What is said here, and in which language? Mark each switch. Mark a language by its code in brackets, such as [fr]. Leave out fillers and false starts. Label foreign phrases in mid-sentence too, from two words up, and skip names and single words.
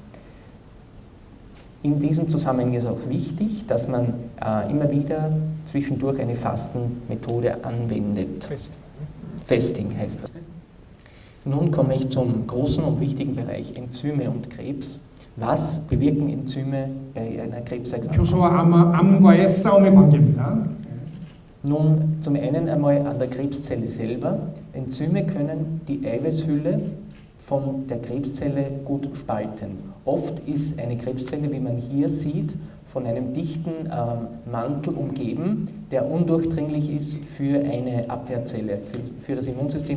[de] In diesem Zusammenhang ist auch wichtig, dass man immer wieder zwischendurch eine Fastenmethode anwendet. Fasting heißt das. Nun komme ich zum großen und wichtigen Bereich Enzyme und Krebs. Was bewirken Enzyme bei einer Krebserkrankung? [ko] 효소와 암과의 싸움의 관계입니다. [de] Nun, zum einen einmal an der Krebszelle selber. Enzyme können die Eiweißhülle von der Krebszelle gut spalten. Oft ist eine Krebszelle, wie man hier sieht, von einem dichten Mantel umgeben, der undurchdringlich ist für eine Abwehrzelle, für das Immunsystem.